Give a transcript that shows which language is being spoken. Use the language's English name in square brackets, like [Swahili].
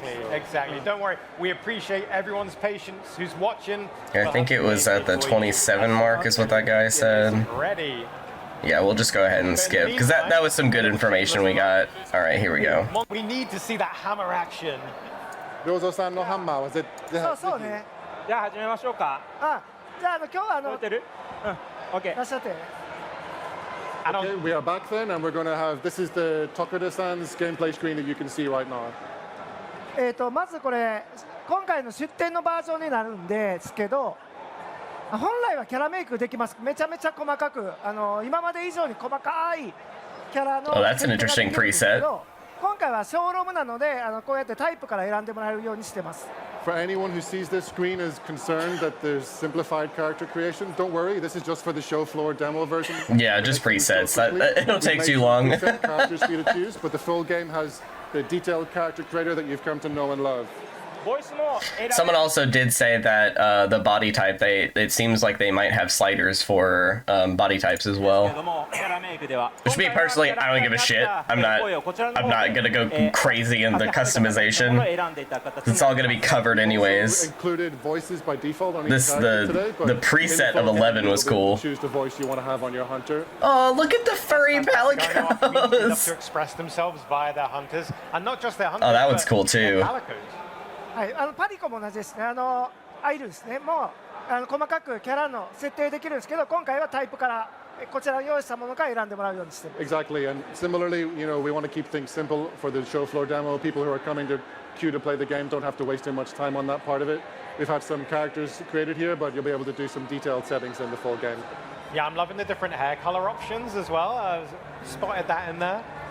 [English] Exactly. Don't worry. We appreciate everyone's patience who's watching. I think it was at the 27 mark is what that guy said. Ready. Yeah, we'll just go ahead and skip, because that was some good information we got. All right, here we go. We need to see that hammer action. [Japanese] Ryozo さんのハンマーは絶対そうね。じゃあ始めましょうか。あ、じゃあ今日は覚えてる？うん。OK いら。っしゃって。 [English] Okay, we are back then, and we're going to have, this is the Tokuda-san's gameplay screen that you can see right now. [Japanese] まずこれ今回の出展のバージョンになるんですけど、本来はキャラメイクできます。めちゃめちゃ細かく今まで以上に細かいキャラの [English] Oh, that's an interesting preset. [Japanese] 今回はショーロームなのでこうやってタイプから選んでもらえるようにしてます。 [English] For anyone who sees this screen is concerned that there's simplified character creation, don't worry, this is just for the show floor demo version. Yeah, just presets. It'll take too long. Characters for you to choose, but the full game has the detailed character creator that you've come to know and love. Someone also did say that the body type, it seems like they might have sliders for body types as well. Which me personally, I don't give a shit. I'm not gonna go crazy in the customization. It's all gonna be covered anyways. Included voices by default on the preset of 11 was cool. Choose the voice you want to have on your hunter. Oh, look at the furry Love to palicos. express themselves via their hunters, and not just their hunters. Oh, that one's but cool their too. palicos. [Japanese] はい、パリコも同じですね。アイルですね。もう細かくキャラの設定できるんですけど、今回はタイプからこちらを用意したものから選んでもらうようにしてます。 [English] Exactly, and similarly, you know, we want to keep things simple for the show floor demo. People who are coming to queue to play the game don't have to waste too much time on that part of it. We've had some characters created here, but you'll be able to do some detailed settings in the full game. Yeah, I'm loving the different hair color options as well. I've spotted that in there.